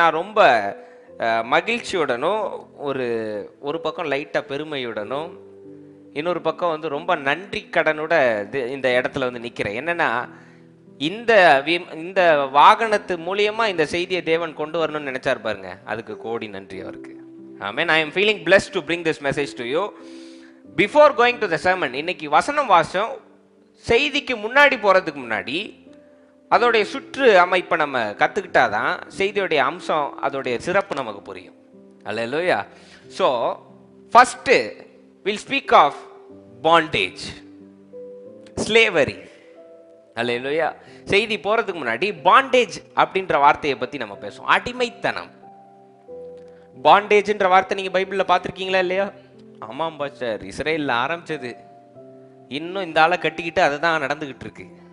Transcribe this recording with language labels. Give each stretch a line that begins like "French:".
Tamil: நான் ரொம்ப மகிழ்ச்சியுடனும் ஒரு பக்கம் லைட்டா பெருமையுடனும் இன்னொரு பக்கம் வந்து ரொம்ப நன்றி கடனோட இந்த இடத்துல வந்து நிற்கிறேன். என்னன்னா, இந்த வாகனத்து மூலியமா இந்த செய்தியை தேவன் கொண்டு வரணும்னு நினைச்சார் பாருங்க, அதுக்கு கோடி நன்றி அவருக்கு. ஆமென்.
English: I am feeling blessed to bring this message to you. Before going to the sermon,
Tamil: இன்னைக்கு வசனம் வாசம் செய்திக்கு முன்னாடி போறதுக்கு முன்னாடி அதோடைய சுற்று அமைப்பை நம்ம கத்துக்கிட்டாதான் செய்தியோடைய அம்சம், அதோடைய சிறப்பு நமக்கு புரியும். அல்லேலூயா.
English: So first we'll speak of bondage, slavery.
Tamil: அல்லேலூயா. செய்தி போறதுக்கு முன்னாடி பாண்டேஜ் அப்படின்ற வார்த்தையை பத்தி நம்ம பேசுவோம். அடிமைத்தனம். பாண்டேஜ்ன்ற வார்த்தை நீங்க பைபிள்ல பார்த்திருக்கீங்களா இல்லையா? ஆமாம் பாஸ்டர், இஸ்ரேல்ல ஆரம்பிச்சது, இன்னும் இந்த ஆளை கட்டிக்கிட்டு அதுதான் நடந்துகிட்டு இருக்கு.